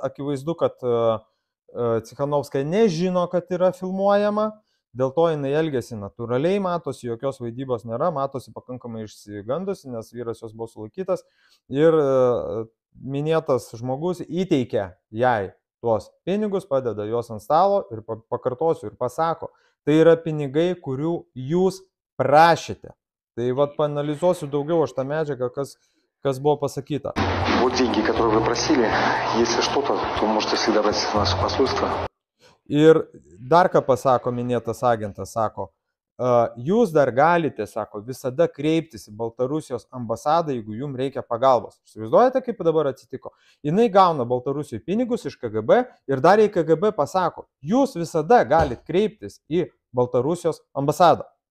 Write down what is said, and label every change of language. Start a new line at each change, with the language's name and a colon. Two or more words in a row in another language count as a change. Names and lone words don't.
Lithuanian: Akivaizdu, kad Cichanovskaja nežino, kad yra filmuojama, dėl to jinai elgėsi natūraliai, matosi, jokios vaidybos nėra, matosi pakankamai išsigandusi, nes vyras jos buvo sulaikytas ir minėtas žmogus įteikia jai tuos pinigus, padeda juos ant stalo ir pakartosiu ir pasako, tai yra pinigai, kurių jūs prašėte. Tai vat paanalizuosiu daugiau aš tą medžiagą, kas buvo pasakыta.
Russian: Вот деньги, которые вы просили, если что-то, то можете всегда обратиться в наше посольство.
Lithuanian: Ir dar ką pasako minėtas agentas, sako, jūs dar galite, sako, visada kreiptis į Baltarusijos ambasadą, jeigu jums reikia pagalbos. Įsivaizduojate, kaip dabar atsitiko? Jinai gauna Baltarusijoje pinigus iš KGB ir dar į KGB pasako, jūs visada galite kreiptis į Baltarusijos ambasadą.